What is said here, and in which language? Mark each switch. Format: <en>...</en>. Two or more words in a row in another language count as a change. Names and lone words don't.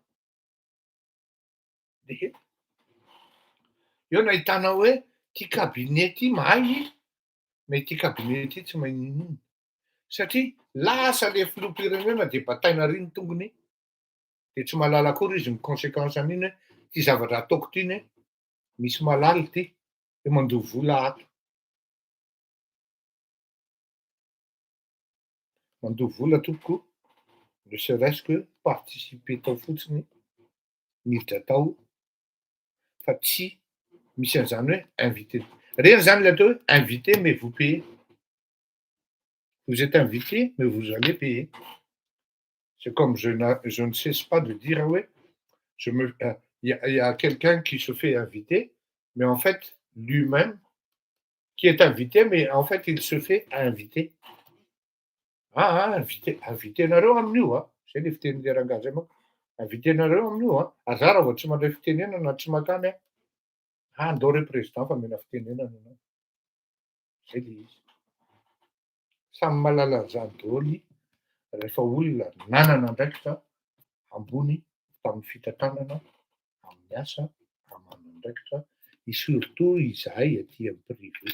<mg>De eo nahitanao hoe ty cabinet ty mahay, mais ty cabinet ty tsy mahay ninino satria lasa le filoham-pirenena de bataina ary ny tongony de tsy mahalala akory izy ny conséquence an'iny hoe ty zavatra ataoko ty ny misy malala ty de mandoha vola ato. Mandoha vola tompoko,</mg> <fr>ne serait-ce que participer</fr> <mg>tao fotsiny, miditra tao fa tsy misy an'izany hoe invité. Reny zany le atao hoe invité</mg> <fr>mais vous payez. Vous êtes invité mais vous allez payer. C'est comme je ne cesse pas de dire, ouais, il y a quelqu'un qui se fait inviter, mais en fait, lui-même, qui est invité, mais en fait, il se fait inviter.</fr> <mg>Invité nareo amin'io zay le fitenin'le rangahy zay manko. Invité nareo amin'io aza raha vao tsy mandray fitenena na tsy makany andao re président fa mena fitenenana anao. Zay le izy. Samy mahalala an'izany daholo rehefa olona nanana andraikitra ambony tamin'ny fitantanana, amin'ny asa, manana andraikitra, surtout izahay aty amin'ny privé.</mg>